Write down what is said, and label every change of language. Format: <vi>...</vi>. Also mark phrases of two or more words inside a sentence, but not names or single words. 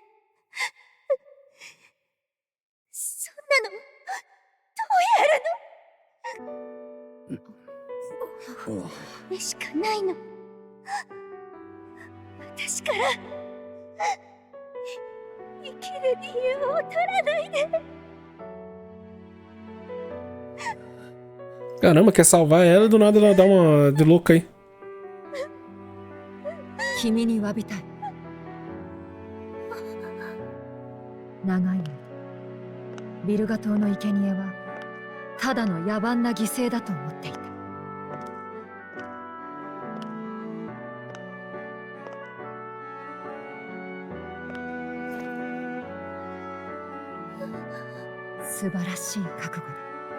<ja>そんなのどうやるの？これしかないの。私から生きる理由を取らないで。</ja> <pt>Caramba, quer salvar ela e do nada ela dá uma de louca aí.</pt> <ja>君に詫びたい。長い間ビルガ島の生贄はただの野蛮な犠牲だと思っていた。素晴らしい覚悟だ。</ja>